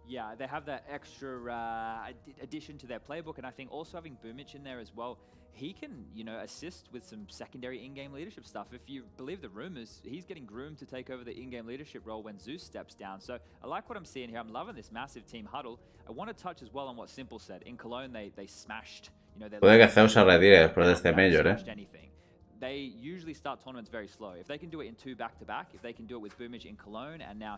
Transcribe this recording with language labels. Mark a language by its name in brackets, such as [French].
[English] Yeah, they have that extra addition to their playbook, and I think also having Boomich in there as well, he can, you know, assist with some secondary in-game leadership stuff. If you believe the rumors, he's getting groomed to take over the in-game leadership role when Zeus steps down. So I like what I'm seeing here. I'm loving this massive team huddle. I want to touch as well on what Simple said. In Cologne, they smashed. [Spanish] Puede que Zeus se retire después de este Major, [English] They usually start tournaments very slow. If they can do it in 2 back-to-back, if they can do it with Boomich in Cologne, and now